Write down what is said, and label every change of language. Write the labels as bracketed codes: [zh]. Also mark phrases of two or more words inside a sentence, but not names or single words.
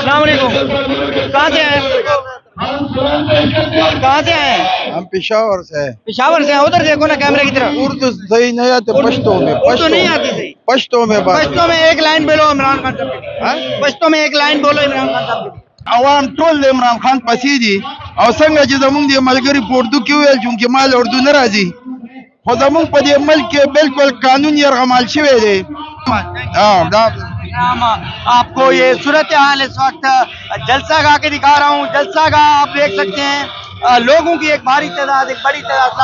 [ur] السلام علیکم۔ کہاں سے آئے؟ کہاں سے آئے? ہم پشاور سے ہیں. پشاور سے ہیں۔ ادھر دیکھو نا کیمرے کی طرف. اردو صحیح نہیں آتے، پشتو میں. اردو نہیں آتی صحیح? پشتو میں بات. پشتو میں ایک لائن بولو عمران خان صاحب کی۔ پشتو میں ایک لائن بولو عمران خان صاحب کی. [ps] عوام ټول د عمران خان پسې دي او څنګه چې زمونږ د ملګری پورتو کې ویل چې مال اردو نه راځي، خو زمونږ په دې ملک کې بالکل قانون یرغمال شوی دی. دا [ur] آپ کو یہ صورت حال اس وقت جلسہ گاہ کے دکھا رہا ہوں. جلسہ گاہ آپ دیکھ سکتے ہیں، لوگوں کی ایک بھاری تعداد، ایک بڑی تعداد